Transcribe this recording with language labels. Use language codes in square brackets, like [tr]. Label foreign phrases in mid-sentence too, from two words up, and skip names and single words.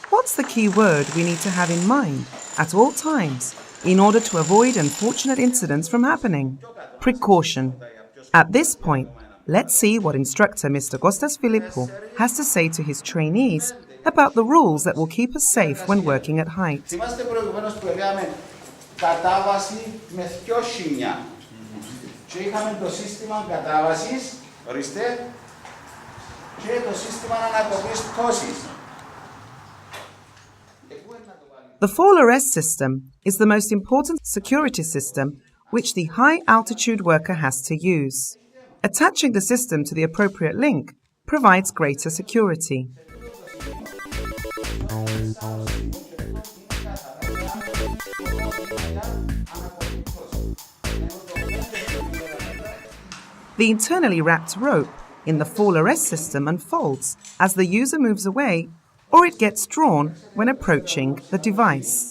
[en] What's the key word we need to have in mind at all times in order to avoid unfortunate incidents from happening? Precaution. At this point, let's see what instructor Mr. Kostas Philippou has to say to his trainees about the rules that will keep us safe when working at height. [el] Θυμάστε προηγουμένως που λέγαμε κατάβαση με δυο σημεία. Και είχαμε το σύστημα κατάβασης, ορίστε, και το σύστημα ανακοπής πτώσης. [en] The fall arrest system is the most important security system which the high-altitude worker has to use. Attaching the system to the appropriate link provides greater security. The internally wrapped rope in the fall arrest system unfolds as the user moves away, or it gets drawn when approaching the device.